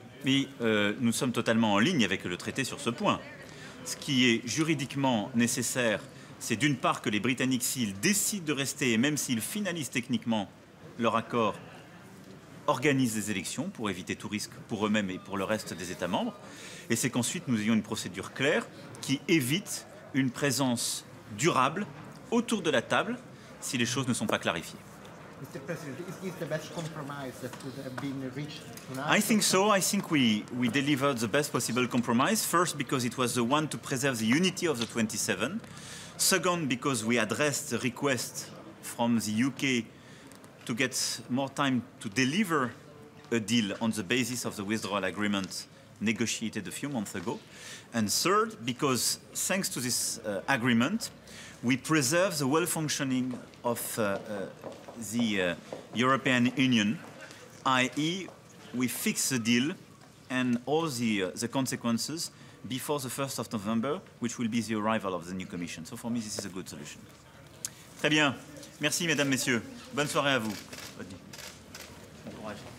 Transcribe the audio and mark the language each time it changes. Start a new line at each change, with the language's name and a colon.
French: Mais nous sommes totalement en ligne avec le traité sur ce point. Ce qui est juridiquement nécessaire, c'est d'une part que les Britanniques, s'ils décident de rester, et même s'ils finalisent techniquement leur accord, organisent des élections pour éviter tout risque pour eux-mêmes et pour le reste des États membres. Et c'est qu'ensuite nous ayons une procédure claire qui évite une présence durable autour de la table si les choses ne sont pas clarifiées.
English: Mr. President, is this the best compromise that could have been reached tonight? I think so. I think we delivered the best possible compromise. First, because it was the one to preserve the unity of the 27. Second, because we addressed the request from the UK to get more time to deliver a deal on the basis of the withdrawal agreement negotiated a few months ago. And third, because thanks to this agreement, we preserve the well-functioning of the European Union, i.e. we fix the deal and all the consequences before the 1st of November, which will be the arrival of the new Commission. So for me, this is a good solution.
French: Très bien. Merci, mesdames, messieurs. Bonne soirée à vous. Bon courage.